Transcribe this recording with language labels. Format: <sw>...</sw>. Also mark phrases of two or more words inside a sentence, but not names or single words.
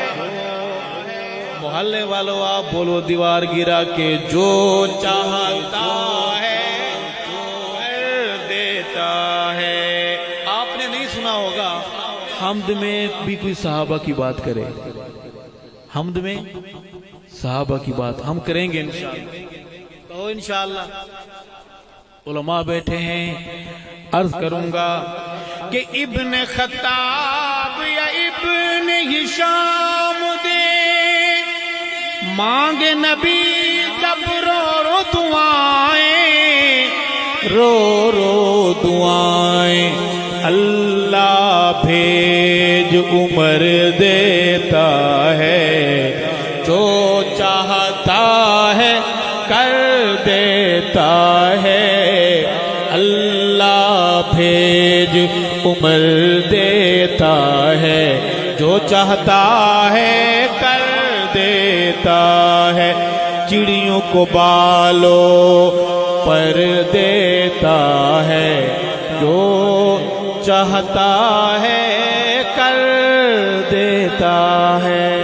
<ur>محلے والوں آپ بولو دیوار گرا کے، جو چاہتا ہے حمد میں بھی کوئی صحابہ کی بات کرے، حمد میں صحابہ کی بات ہم کریں گے انشاءاللہ، تو انشاءاللہ علماء بیٹھے ہیں۔ عرض کروں گا کہ ابن خطاب یا ابن ہشام دے مانگ نبی جب رو رو دعائیں، رو رو دعائیں اللہ بھیج عمر دیتا ہے جو چاہتا ہے کر دیتا ہے اللہ بھیج عمر دیتا ہے جو چاہتا ہے کر دیتا ہے چڑیوں کو بالوں پر دیتا ہے جو چاہتا ہے کر دیتا ہے</ur>